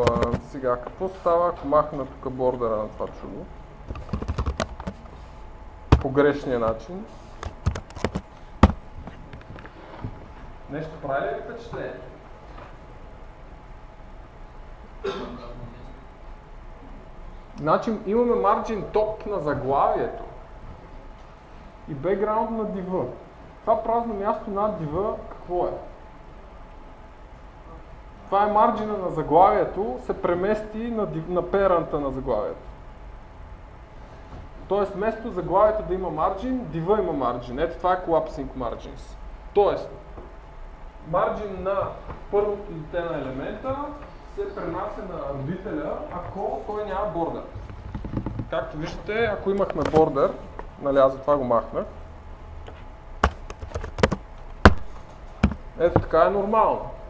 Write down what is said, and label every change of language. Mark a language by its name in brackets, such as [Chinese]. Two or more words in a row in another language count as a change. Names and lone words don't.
[Bulgarian] Сега, какво става, ако махна тук бордера на това чудо? По грешния начин. Нещо прави ли впечатление? Значи имаме [English] margin top [Bulgarian] на заглавието и background на div. Това празно място над div какво е? Това е марджина на заглавието, се премести на parent на заглавието. Тоест вместо заглавието да има margin, div има margin. Ето това е [English] collapsing margins. [Bulgarian] Тоест, margin на първото дете на елемента се пренася на родителя, ако той няма бордер. Както виждате, ако имахме бордер, нали аз затова го махнах, ето така е нормално.